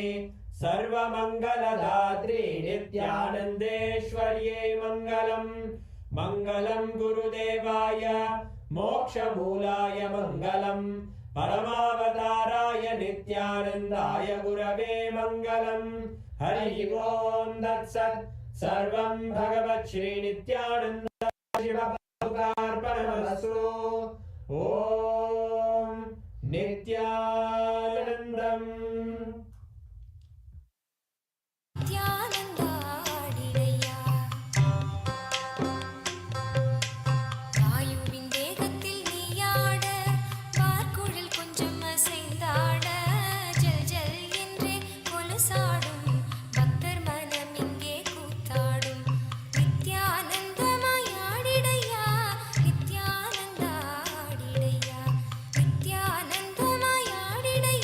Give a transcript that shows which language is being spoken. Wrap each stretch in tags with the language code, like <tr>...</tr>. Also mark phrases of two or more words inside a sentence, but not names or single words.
<sa>सर्वमङ्गलदात्री नित्यानन्देश्वर्यै मङ्गलम् मङ्गलम् गुरुदेवाय मोक्षमूलाय मङ्गलम् परमावताराय नित्यानन्दाय गुरवे मङ्गलम् हरि ओम् तत्सत् सर्वं भगवत् श्रीनित्यानन्द शिवार्पणमस्तु ॐ नित्यानन्दम्</sa> <ta>நித்யானந்தாடிடையா வாயுவின் தேகத்தில் நீயாட வார்குழல் கொஞ்சம் அசைந்தாட ஜல் ஜல் என்றே கொலுசாடும் பக்தர் மனம் இங்கே கூத்தாடும் நித்யானந்தமாயாடிடையா நித்யானந்தாடிடையா நித்யானந்தமாயாடிடையா</ta>